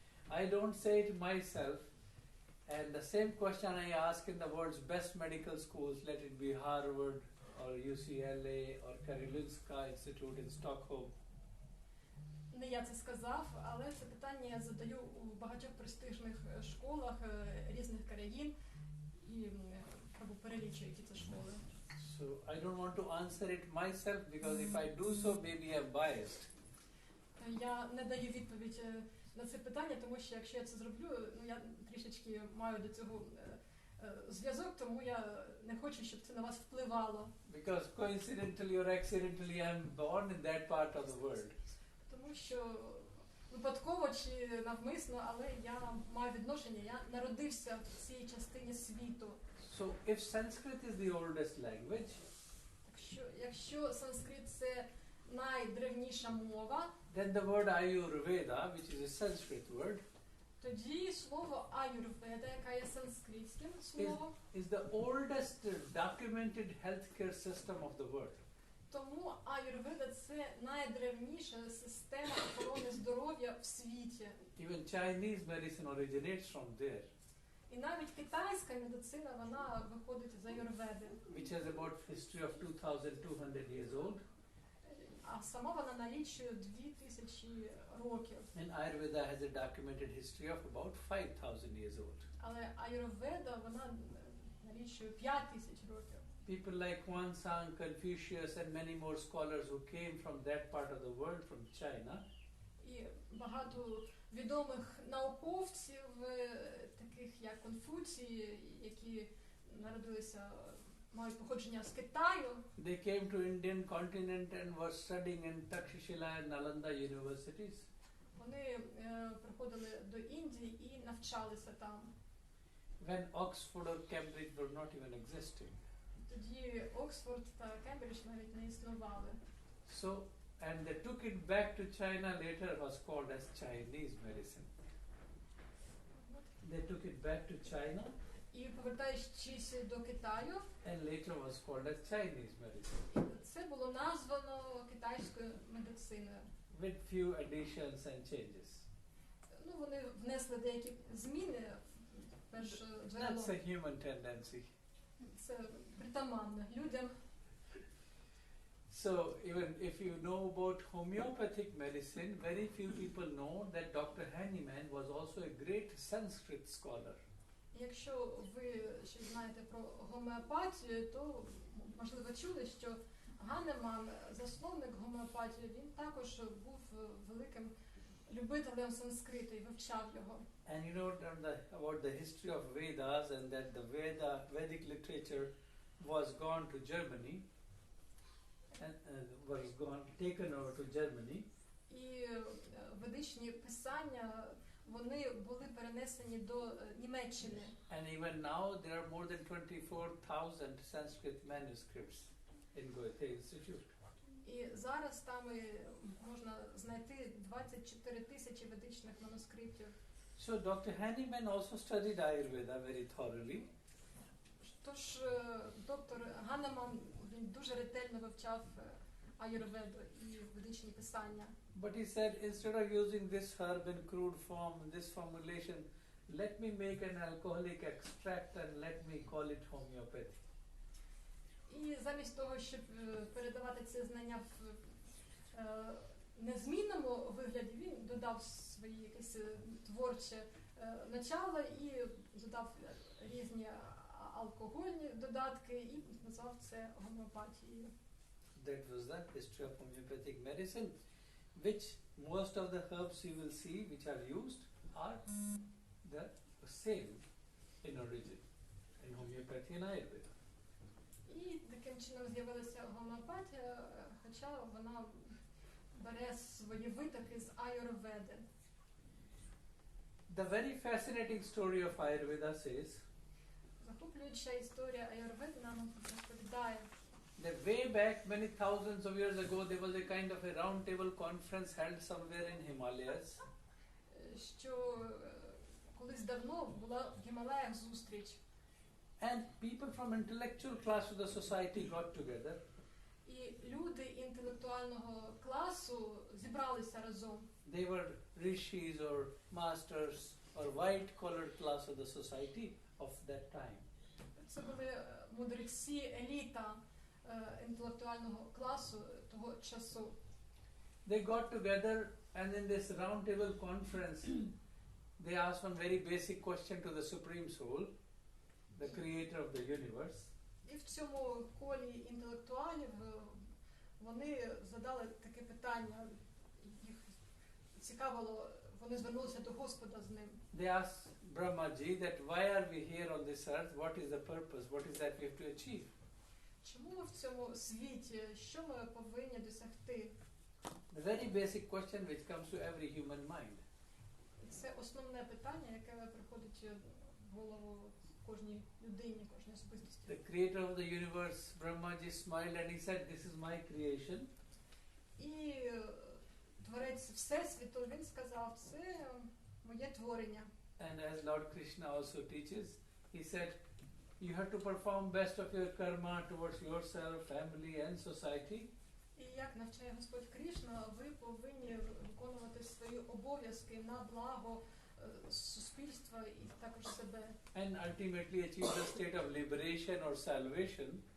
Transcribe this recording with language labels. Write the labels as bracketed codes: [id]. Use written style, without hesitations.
[en] I don't say it myself, and the same question I ask in the world's best medical schools, let it be Harvard or UCLA or Karolinska Institute in Stockholm. [uk] Не я це сказав, але це питання я задаю у багатьох престижних школах різних країн і перелічую, які це школи. [en] So I don't want to answer it myself because if I do so, maybe I'm biased. [uk] Я не даю відповідь на це питання, тому що якщо я це зроблю, я трішечки маю до цього зв'язок, тому я не хочу, щоб це на вас впливало. [en] Because coincidentally or accidentally I'm born in that part of the world. [uk] Тому що випадково чи навмисно, але я маю відношення, я народився в цій частині світу. [en] So if Sanskrit is the oldest language, [uk] Якщо санскрит це найдревніша мова, [en] then the word Ayurveda, which is a Sanskrit word, [uk] тоді слово аюрведа, яка є санскритським словом, [en] is the oldest documented healthcare system of the world. [uk] тому аюрведа це найдревніша система охорони здоров'я в світі. [en] Even Chinese medicine originates from there, [uk] І навіть китайська медицина, вона виходить з аюрведи, [en] which has about history of 2,200 years old. [uk] а сама вона налічує 2000 років. [en] And Ayurveda has a documented history of about 5,000 years old. [uk] Але аюрведа, вона налічує 5000 років. [en] People like Huansang, Confucius, and many more scholars who came from that part of the world, from China, [uk] І багато відомих науковців, таких як Конфуцій, які народилися, мають походження з Китаю. [en] they came to Indian continent and were studying in Takshashila and Nalanda universities. [uk] Вони приходили до Індії і навчалися там. [en] When Oxford or Cambridge were not even existing. [uk] Тоді Оксфорд та Кембридж навіть не існували. [en] So, and they took it back to China, later was called as Chinese medicine. They took it back to China [uk] І повертаючись до Китаю, [en] and later was called as Chinese medicine, [uk] це було названо китайською медициною. [en] with few additions and changes. [uk] Ну, вони внесли деякі зміни. Перше джерело [en] That's a human tendency. [uk] це притаманно людям. [en] So, even if you know about homeopathic medicine, very few people know that Dr. Hahnemann was also a great Sanskrit scholar. [uk] Якщо ви щось знаєте про гомеопатію, то можливо чули, що Ганнеман, засновник гомеопатії, він також був великим любителем санскриту і вивчав його. [en] And you know about the history of Vedas, and that the Vedic literature was gone to Germany, and taken over to Germany. [uk] І ведичні писання, вони були перенесені до Німеччини. [en] And even now there are more than 24,000 Sanskrit manuscripts in Goethe Institute. [uk] І зараз там можна знайти 24 тисячі ведичних манускриптів. [en] So Dr. Hahnemann also studied Ayurveda very thoroughly. [uk] Тож доктор Ганнеман, він дуже ретельно вивчав аюрведу і ведичні писання. [en] But he said, instead of using this herb in crude form, this formulation, let me make an alcoholic extract and let me call it homeopathy. [uk] І замість того, щоб передавати ці знання в незмінному вигляді, він додав свої якісь творче начало і додав різні алкогольні додатки і назвав це гомеопатією. [en] That was the history of homeopathic medicine, which most of the herbs you will see which are used are the same in origin in homeopathy and Ayurveda. [uk] І таким чином з'явилася гомеопатія, хоча вона бере свої витоки з аюрведи. [en] The very fascinating story of Ayurveda says [uk] Захоплююча історія аюрведи нам розповідає, [en] that way back many thousands of years ago there was a kind of a round table conference held somewhere in Himalayas. [uk] що колись давно була в Гімалаях зустріч. [en] And people from intellectual class of the society got together. [uk] І люди інтелектуального класу зібралися разом. [en] They were rishis or masters or white-collar class of the society of that time. [uk] Це були мудреці, еліта інтелектуального класу того часу. [en] They got together and in this round table conference they asked one very basic question to the Supreme Soul, the creator of the universe. [uk] І в цьому колі інтелектуалів вони задали таке питання, їх цікавило, вони звернулися до Господа з ним. [en] They asked Brahmaji that why are we here on this earth, what is the purpose, what is that we have to achieve? [uk] Чому ми в цьому світі, що ми повинні досягти? [en] The very basic question which comes to every human mind. [uk] Це основне питання, яке приходить в голову кожній людині, кожній особистості. [en] The creator of the universe, Brahmaji, smiled and he said, this is my creation. [uk] І творець Всесвіту, він сказав, це моє творення. [en] And as Lord Krishna also teaches, he said, you have to perform best of your karma towards yourself, family and society. [uk] І як навчає Господь Кришна, ви повинні виконувати свої обов'язки на благо суспільства і також себе. [en] And ultimately achieve the state of liberation or salvation.